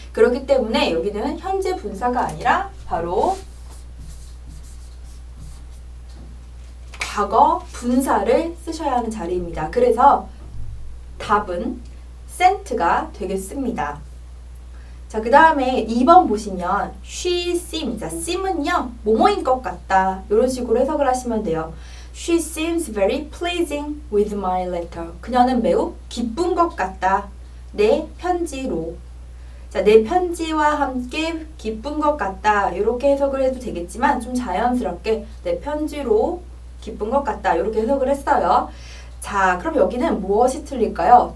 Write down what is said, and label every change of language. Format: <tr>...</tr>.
<ko>그렇기 때문에 여기는 현재 분사가 아니라 바로 과거 분사를 쓰셔야 하는 자리입니다. 그래서 답은 sent가 되겠습니다. 자, 그 다음에 2번 보시면</ko> <en>she seems,</en> <ko>자, seem은요 뭐뭐인 것 같다 이런 식으로 해석을 하시면 돼요.</ko> <en>She seems very pleasing with my letter.</en> <ko>그녀는 매우 기쁜 것 같다. 내 편지로. 자, 내 편지와 함께 기쁜 것 같다. 이렇게 해석을 해도 되겠지만 좀 자연스럽게 내 편지로 기쁜 것 같다. 이렇게 해석을 했어요. 자, 그럼 여기는 무엇이 틀릴까요?</ko>